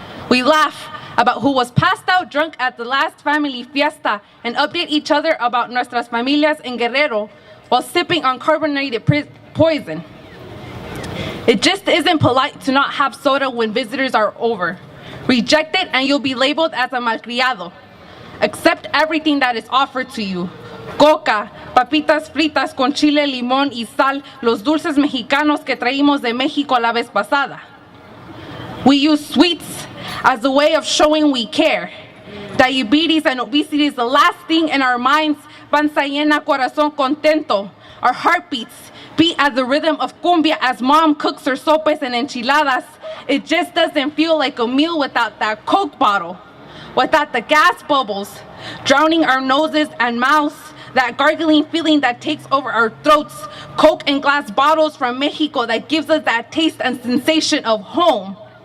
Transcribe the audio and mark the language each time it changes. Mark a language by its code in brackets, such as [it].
[en] We laugh about who was passed out drunk at the last family fiesta and update each other about [es] nuestras familias en Guerrero [en] while sipping on carbonated poison. It just isn't polite to not have soda when visitors are over. Reject it and you'll be labeled as a malcriado. Accept everything that is offered to you. [es] Coca, papitas fritas con chile, limón y sal, los dulces mexicanos que traímos de México la vez pasada. [en] We use sweets as a way of showing we care. Diabetes and obesity is the last thing in our minds. [es] Panza llena, corazón contento. [en] Our heartbeats beat at the rhythm of cumbia as mom cooks her sopes and enchiladas. It just doesn't feel like a meal without that Coke bottle, without the gas bubbles drowning our noses and mouths, that gargling feeling that takes over our throats, Coke and glass bottles from Mexico that gives us that taste and sensation of home.